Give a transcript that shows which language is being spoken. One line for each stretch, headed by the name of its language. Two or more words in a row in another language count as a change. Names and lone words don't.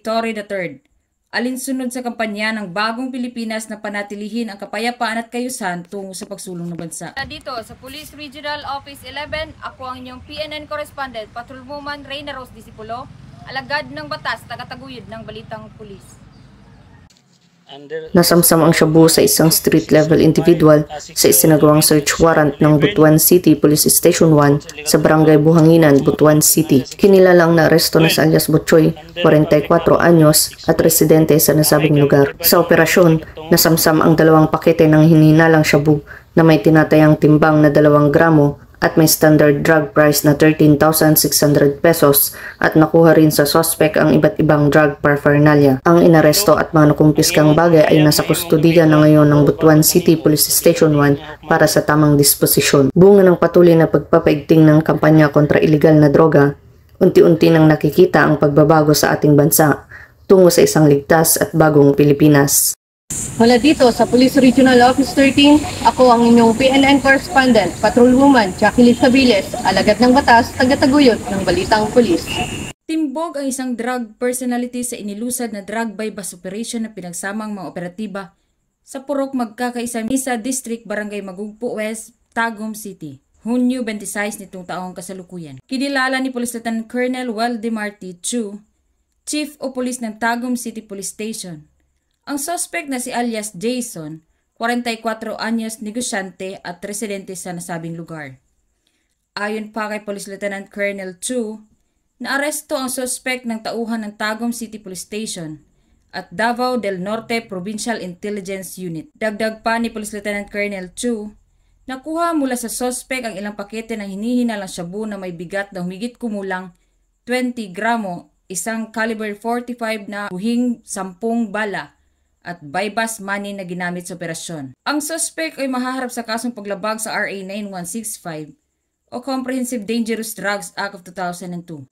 Filipino: Torre III, alinsunod sa kampanya ng Bagong Pilipinas na panatilihin ang kapayapaan at kayusan tungo sa pagsulong ng bansa. Dito sa Police Regional Office 11, ako ang inyong PNN correspondent, Patrolwoman Reyna Rose Disipulo, alagad ng batas, tagataguyod ng Balitang Pulis. Nasamsam ang shabu sa isang
English: street-level individual
Filipino: sa isinagawang
English: search warrant
Filipino: ng Butuan City Police Station 1 sa Barangay Buhanginan, Butuan City. Kinilalang naaresto na si alias Butchoy, 44 anyos at residente sa nasabing lugar. Sa operasyon, nasamsam ang 2 pakete ng hinihinalang shabu na may tinatayang timbang na 2 gramo at may
English: standard drug price
Filipino: na 13,600 pesos at nakuha rin sa suspect ang iba't ibang
English: drug paraphernalia.
Filipino: Ang inaresto at mga nakumpiskang bagay ay nasa kustodiya na ngayon ng Butuan City Police Station 1 para sa tamang disposisyon. Bunga ng patuloy na pagpapaigting ng kampanya kontra iligal na droga, unti-unti nang nakikita ang pagbabago sa ating bansa tungo sa isang ligtas at bagong Pilipinas. Mula dito sa Police Regional Office 13, ako ang inyong PNN correspondent, Patrolwoman Jacqueline Sabiles, alagad ng batas, tagataguyod ng Balitang Pulis. Timbog ang isang
English: drug personality
Filipino: sa inilusad na
English: drug bypass operation
Filipino: na pinagsamang mga operatiba sa Purok Magkakaisa Misa District, Barangay Magugpo West, Tagum City. Hunyo 26 nitong taong kasalukuyan. Kinilala ni Police Lieutenant Colonel Waldemar T. Chu, Chief o Police ng Tagum City Police Station, ang suspect na si alias Jason, 44 anyos, negosyante at residente sa nasabing lugar. Ayon pa kay Police Lieutenant Colonel Chu, naaresto ang suspect ng tauhan ng Tagum City Police Station at Davao del Norte Provincial Intelligence Unit. Dagdag pa ni Police Lieutenant Colonel Chu, nakuha mula sa suspect ang ilang pakete ng hinihinalang shabu na may bigat na humigit kumulang 20 gramo, isang caliber 45 na buhing 10 bala at
English: bypass money
Filipino: na ginamit sa operasyon. Ang suspect ay mahaharap sa kasong paglabag sa RA 9165 o Comprehensive Dangerous Drugs Act of 2002.